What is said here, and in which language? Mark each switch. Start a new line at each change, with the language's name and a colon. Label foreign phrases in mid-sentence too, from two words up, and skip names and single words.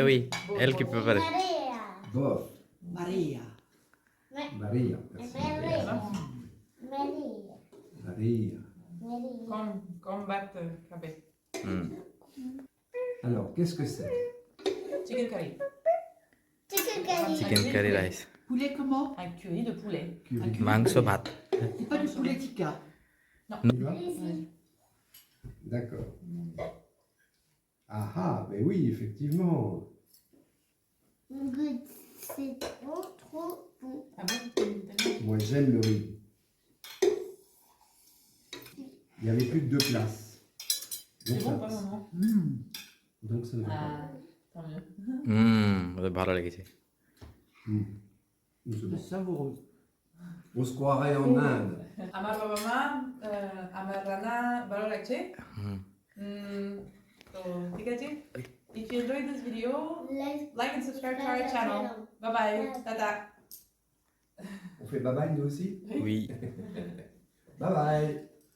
French: Oui, elle qui peut faire. Bof. Maria. Maria. Merci. Maria. Combat café. Alors, qu'est-ce que c'est?
English: Chicken curry. chicken curry rice,
French: Poulet comment? Un curry de poulet. Curry.
Bangla: মাংস ভাত।
French: C'est pas du poulet tikka. Tu vas? D'accord. Ah ah, mais oui, effectivement. C'est trop, trop bon. Ah bon? Tellement. Moi j'aime le riz. Il n'y avait plus que 2 places. C'est ça bon, pas passe. maman? Donc ça ne va pas. Ah, tant mieux.
Bangla: ওদের ভালো লেগেছে
French: C'est bon. C'est savoureux. On se croirait en Inde.
Bangla: আমার বাবা মা আমার রান্না ভালো লাগছে তো ঠিক আছে
English: if you enjoyed this video like and subscribe to our channel bye bye tata
French: On fait
English: bye bye
French: nous aussi. উই
English: Bye bye.